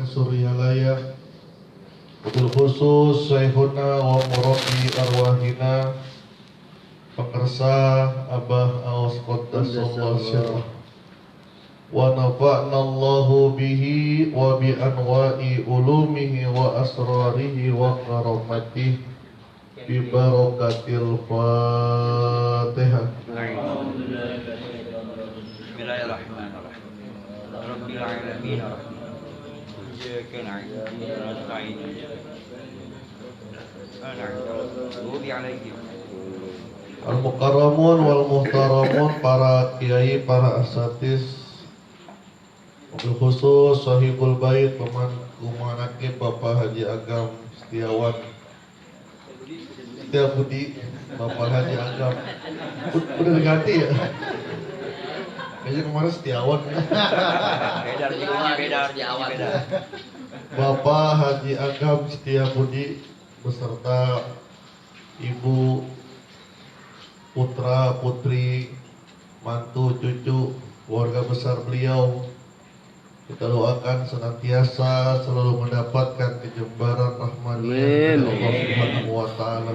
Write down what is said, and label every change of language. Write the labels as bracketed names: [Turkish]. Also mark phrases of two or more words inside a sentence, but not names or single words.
[Arabic] Suryalaya، وبالخصوص شيخنا ومربي أرواحنا Pekersa Abah Aos قدس الله سره، ونفعنا الله به وبأنوار علومه وأسراره وكراماته ببركة الفاتحة. Bismillahirrahmanirrahim. رب العالمين. إياك نعبد ونستعين. المكرمون والمحترمون, [Indonesian] para kiai, para asatis, [Arabic] وبالخصوص صاحب البيت [Indonesian] pemangku manaqib Bapak Haji Agam Setiawan Setiabudi, Bapak Haji Agam udah diganti ya? Kayaknya kemarin Setiawan. Beda. Bapak Haji Agam Setiabudi beserta ibu, putra, putri, mantu, cucu, keluarga besar beliau, kita doakan senantiasa selalu mendapatkan kejembaran rahmaniyah dari Allah [Arabic] سبحانه وتعالى.